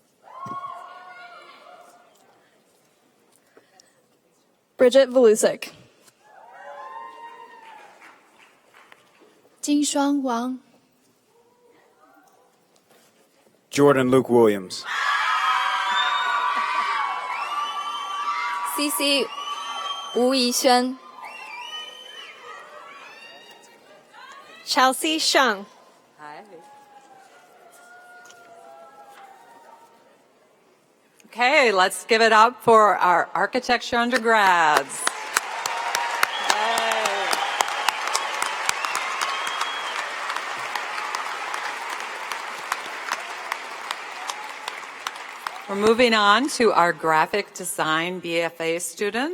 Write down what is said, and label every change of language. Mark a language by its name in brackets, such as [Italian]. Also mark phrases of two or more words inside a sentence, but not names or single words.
[English] Bridget Volusic. Jinshuang Wang. Jordan Luke Williams. CC 吴怡轩。 Chelsea Shang. Okay, let's give it up for our architecture undergrads. We're moving on to our graphic design BFA students.